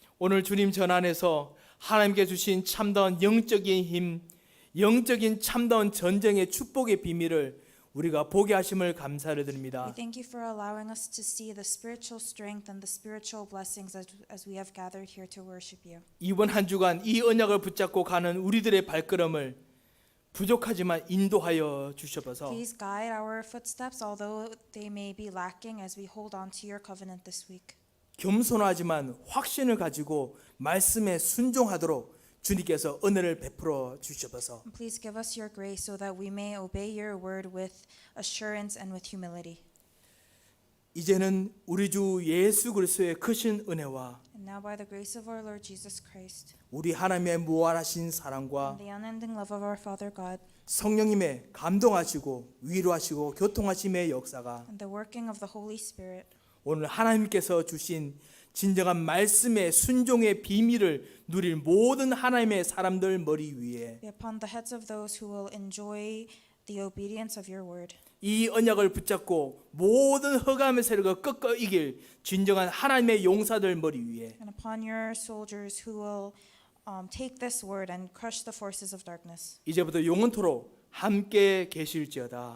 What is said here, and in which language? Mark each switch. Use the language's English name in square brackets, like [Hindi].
[Korean] 오늘 주님 전 안에서 하나님께 주신 참다운 영적인 힘, 영적인 참다운 전쟁의 축복의 비밀을 우리가 보게 하심을 감사를 드립니다. [English] We thank you for allowing us to see the spiritual strength and the spiritual blessings as we have gathered here to worship you. [Korean] 이번 한 주간 이 언약을 붙잡고 가는 우리들의 발걸음을 부족하지만 인도하여 주셔서 [English] Please guide our footsteps, although they may be lacking, as we hold on to your covenant this week. [Korean] 겸손하지만 확신을 가지고 말씀에 순종하도록 주님께서 은혜를 베풀어 주셔서 [English] And please give us your grace so that we may obey your word with assurance and with humility. [Korean] 이제는 우리 주 예수 그리스도의 크신 은혜와 [English] And now by the grace of our Lord Jesus Christ [Korean] 우리 하나님의 무한하신 사랑과 [English] and the unending love of our Father God [Korean] 성령님의 감동하시고 위로하시고 교통하심의 역사가 [English] and the working of the Holy Spirit [Korean] 오늘 하나님께서 주신 진정한 말씀의 순종의 비밀을 누릴 모든 하나님의 사람들 머리 위에 [English] be upon the heads of those who will enjoy the obedience of your word. [Korean] 이 언약을 붙잡고 모든 흑암의 세력을 꺾어 이길 진정한 하나님의 용사들 머리 위에 [English] And upon your soldiers who will take this word and crush the forces of darkness. [Korean] 이제부터 영원토록 함께 계실지어다.